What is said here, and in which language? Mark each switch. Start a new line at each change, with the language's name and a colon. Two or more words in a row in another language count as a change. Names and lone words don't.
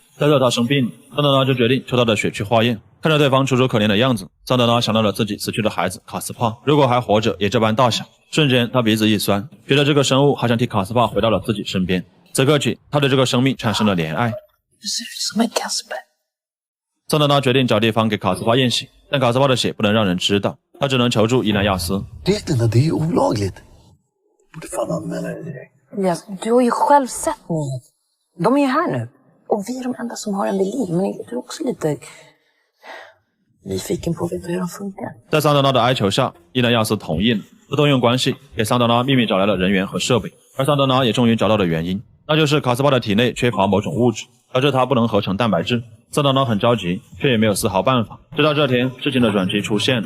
Chinese: 再说他生病了，桑德拉就决定抽他的血去化验。看着对方楚楚可怜的样子，桑德拉想到了自己死去的孩子卡斯帕，如果还活着也这般大小。瞬间他鼻子一酸，觉得这个生物好像替卡斯帕回到了自己身边。此刻起，他对这个生命产生了怜爱。桑德拉决定找地方给卡斯帕验血，但卡斯帕的血不能让人知道，他只能求助伊南亚斯。
Swedish: Ja, du har ju själv sett mig. De är ju här nu. Och vi är de enda som har en vid liv. Men jag är också lite nyfiken på att veta hur de funkar.
Chinese: 在桑德拉的哀求下，伊莱亚斯同意了，不动用关系给桑德拉秘密找来了人员和设备。而桑德拉也终于找到了原因，那就是卡斯帕的体内缺乏某种物质，导致他不能合成蛋白质。桑德拉很着急，却也没有丝毫办法。直到这天，事情的转机出现了。